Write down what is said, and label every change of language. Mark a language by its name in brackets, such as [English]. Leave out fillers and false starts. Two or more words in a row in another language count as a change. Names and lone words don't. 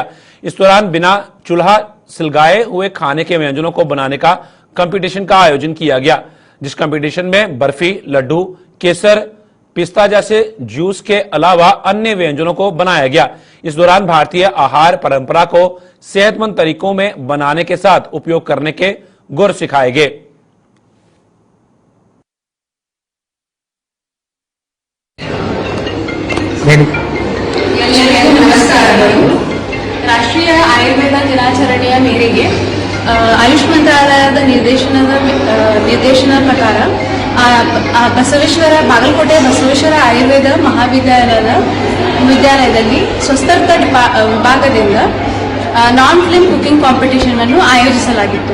[Hindi] इस दौरान बिना चूल्हा सिलगाए हुए खाने के व्यंजनों को बनाने का कंपटीशन का आयोजन किया गया, जिस कंपटीशन में बर्फी, लड्डू, केसर, पिस्ता जैसे जूस के अलावा अन्य व्यंजनों को बनाया गया। इस दौरान भारतीय आहार परंपरा को सेहतमंद तरीकों में बनाने के साथ उपयोग करने के गुर सिखाए गए। [Kannada] ನಮಸ್ಕಾರಗಳು. ರಾಷ್ಟ್ರೀಯ ಆಯುರ್ವೇದ ದಿನಾಚರಣೆಯ ಮೇರೆಗೆ ಆಯುಷ್ ಮಂತ್ರಾಲಯದ ನಿರ್ದೇಶನ ಪ್ರಕಾರ ಬಾಗಲಕೋಟೆ ಬಸವೇಶ್ವರ ಆಯುರ್ವೇದ ಮಹಾವಿದ್ಯಾಲಯದಲ್ಲಿ ಸ್ವಸ್ಥರ್ಥ ವಿಭಾಗದಿಂದ [English] non flame cooking competition [Kannada] ಅನ್ನು ಆಯೋಜಿಸಲಾಗಿತ್ತು.